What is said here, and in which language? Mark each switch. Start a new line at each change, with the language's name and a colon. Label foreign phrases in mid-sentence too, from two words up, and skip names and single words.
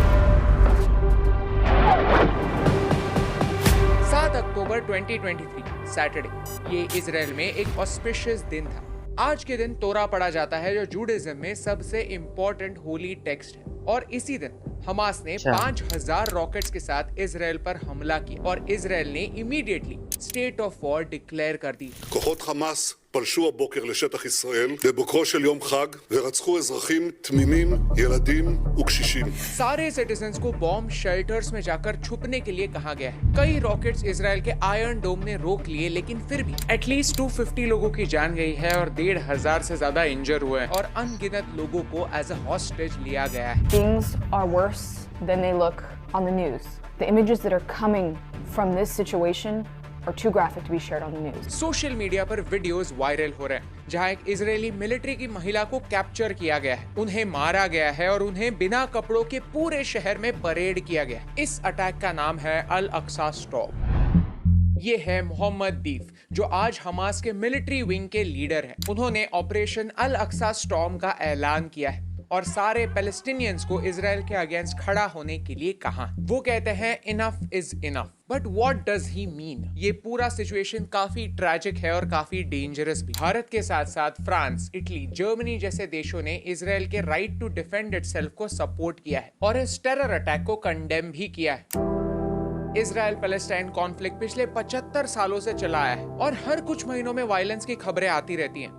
Hindi: 7 अक्टूबर 2023 सैटरडे, ये इजराइल में एक ऑस्पिशियस दिन था। आज के दिन तोरा पढ़ा जाता है, जो जूडाइज्म में सबसे
English: important holy text
Hindi: है। और इसी दिन हमास ने अच्छा। 5000 रॉकेट्स के साथ इजराइल पर हमला किया और इजराइल ने
English: immediately state of war declare
Hindi: कर दी।
Hebrew: כוחות חמאס פלשו הבוקר לשטח ישראל בבוקרו של יום חג ורצחו אזרחים תמימים, ילדים וקשישים.
Hindi: सारे सिटीजन्स को
English: bomb shelters
Hindi: में जाकर छुपने के लिए कहा गया है। कई रॉकेट्स इजराइल के आयरन डोम ने रोक लिए, लेकिन फिर भी एटलीस्ट 250 लोगों की जान गई है और 1500 से ज्यादा इंजर हुए हैं और अनगिनत लोगों को
English: as a hostage
Hindi: लिया गया है।
English: Things are worse than they look on the news. The images that are coming from this situation are too graphic to be shared on the news. social media
Hindi: पर
English: videos viral
Hindi: हो रहे हैं जहां एक
English: Israeli military
Hindi: की महिला को कैप्चर किया गया है, उन्हें मारा गया है और उन्हें बिना कपड़ों के पूरे शहर में परेड किया गया है। इस अटैक का नाम है अल अक्सा स्टॉर्म। ये है मोहम्मद दीफ, जो आज हमास के
English: military wing
Hindi: के लीडर हैं। उन्होंने ऑपरेशन अल अक्सा स्टॉर्म का ऐलान किया है और सारे पैलेस्टीनियंस को इजराइल के अगेंस्ट खड़ा होने के लिए कहा। वो कहते हैं
English: enough is enough, but what does he mean?
Hindi: ये पूरा सिचुएशन काफी ट्रैजिक है और काफी डेंजरस भी। भारत के साथ साथ फ्रांस, इटली, जर्मनी जैसे देशों ने इजराइल के
English: right to defend itself
Hindi: को सपोर्ट किया है और इस
English: terror attack
Hindi: को कंडेम भी किया है। इजराइल पैलेस्टाइन कॉन्फ्लिक्ट पिछले 75 सालों से चला आया है और हर कुछ महीनों में वायलेंस की खबरें आती रहती हैं।